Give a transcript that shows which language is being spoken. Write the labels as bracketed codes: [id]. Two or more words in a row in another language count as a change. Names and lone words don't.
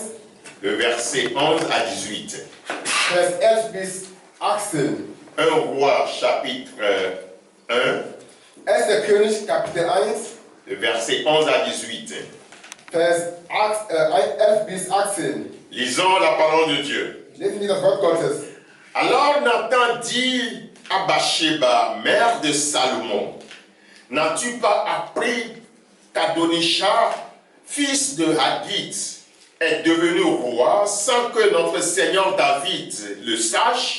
[fr] Le verset 11 à 18. [de] Vers 11 bis 18. [fr] 1 Roi chapitre 1. 1. [de] König Kapitel 1. [fr] Le verset 11 à 18. [de] Vers 11 bis 18. [fr] Lisons la parole de Dieu. [de] Lesen wir das Wort Gottes. [fr] Alors Nathan dit à Bathsheba, mère de Salomon, n'as-tu pas appris qu'Adonijah, fils de Haggith, est devenu roi sans que notre Seigneur David le sache?